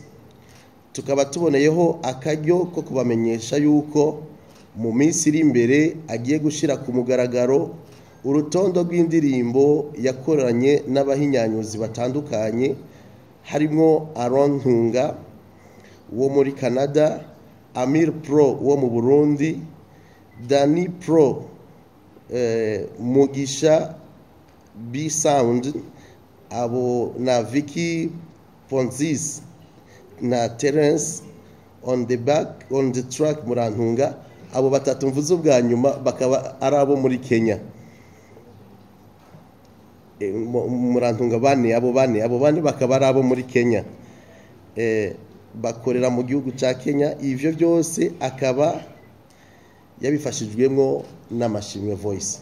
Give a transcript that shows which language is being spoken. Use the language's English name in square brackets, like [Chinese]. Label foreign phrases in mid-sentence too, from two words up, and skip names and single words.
[Rundi] Tukaba tuboneyeho akaryo ko kubamenyesha yuko mu minsi iri imbere agiye gushira ku mugaragaro urutondo rw'indirimbo yakoranye n'abahinyanyuzi batandukanye, harimo Aaron Ntunga wo muri Canada, Amir Pro wo mu Burundi, Dani Pro, Mugisha B Sound, abo na Vicky Ponzis na Terence [English] on the track [Rundi] murantunga. Abo batatu mvuze ubwa nyuma bakaba ari abo muri Kenya. Murantunga bane, abo bane bakaba ari abo muri Kenya. Bakorera mu gihugu cya Kenya. Ivyo byose akaba yabifashijwemo n'amashimwe Voice.